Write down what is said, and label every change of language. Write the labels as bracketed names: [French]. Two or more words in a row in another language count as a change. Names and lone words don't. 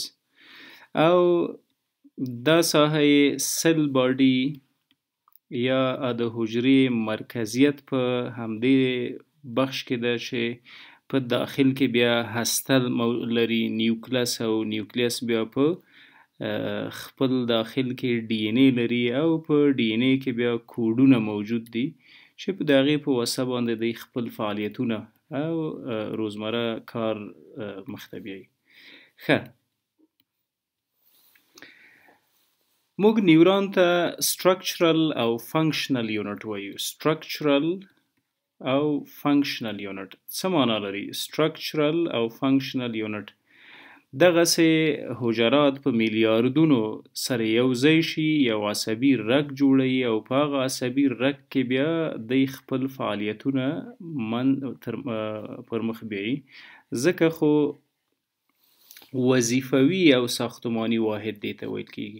[Pashto] او دا ساحه یې [English] cell body [Pashto] یا د حجرې مرکزیت په همدې بخش کې ده چې په داخل کې بیا هسته لري، نیوکلس، او نیوکلیس بیا په خپل داخل کې DNA لري او په DNA کې بیا کوډونه موجود دي چې په د هغې په واسطه باندې دوی خپل فعالیتونه او روزمره کار مخته بیایي. ښه، موږ نیوران ته structural او [English] functional unit [Pashto] وایو. structural او [English] functional unit [Pashto] څه معنا لري؟ structural او [English] functional unit [Pashto] دغسې حجرات په میلیاردونو سره یو ځای شي، یو عصبي رګ جوړوي او په هغه عصبي رګ کې بیا دوی خپل فعالیتونه پر مخ بیایي. ځکه خو وظیفوي او ساختماني واحد دې ته ویل کیږي.